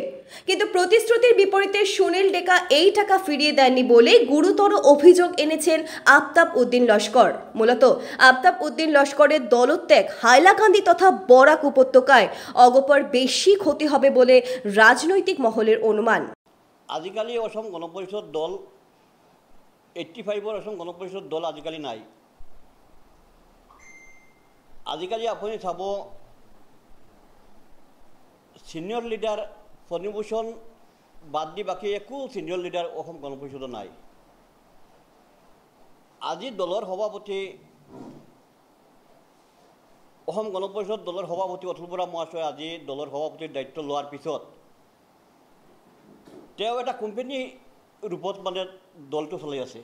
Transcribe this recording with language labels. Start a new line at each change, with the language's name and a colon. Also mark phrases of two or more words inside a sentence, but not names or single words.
Bangla: কিন্তু প্রতিশ্রুতির বিপরীতে সুনীল ডেকা এই টাকা ফিরিয়ে দেননি বলে গুরুতর অভিযোগ এনেছেন আফতাব উদ্দিন লস্কর। মূলত আফতাব উদ্দিন লস্করের দলত্যাগ হাইলাকান্দি তথা বরাক উপত্যকায় অগপর বেশি ক্ষতি হবে বলে রাজনৈতিক মহলের অনুমান।
Assamese: আজিকালি অসম গণপরিষদ দল 85 অসম গণপরিষদ দল আজিকালি নাই। আজিকালি আপুনি চাব, সিনিয়র লিডার ফণীভূষণ বাদ দি বাকি একো সিনিয়র লিডার অসম গণপরিষদ নাই। আজি দলৰ সভাপতি অসম গণপরিষদ দলৰ সভাপতি অতুল বৰা মহাশয় আজি দলৰ সভাপতিৰ দায়িত্ব লোৱাৰ পিছত তেওঁ এটা কোম্পানী ৰূপত মানে দলটো চলাই আছে।